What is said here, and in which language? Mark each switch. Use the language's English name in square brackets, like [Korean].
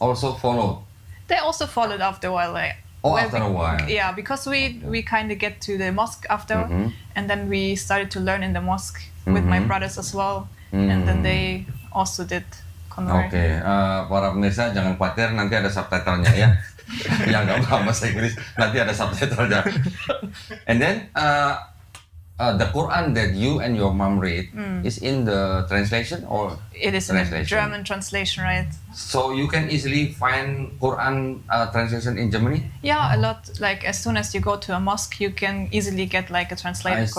[English] Also follow. They also followed after a while. Like Oh, Well, after a while. Yeah, because we kind of get to the mosque after, and then we started to learn in the mosque with my brothers as well, and then they also did convert. [Indonesian] Oke, para pemirsa jangan khawatir, nanti ada subtitlenya ya. Yang nggak paham bahasa Inggris, nanti ada subtitlenya. [English] And then the Quran that you and your mom read is in the translation or It is in the translation? German translation, right? So you can easily find Quran translation in Germany? Yeah, a lot. Like as soon as you go to a mosque, you can easily get like a translated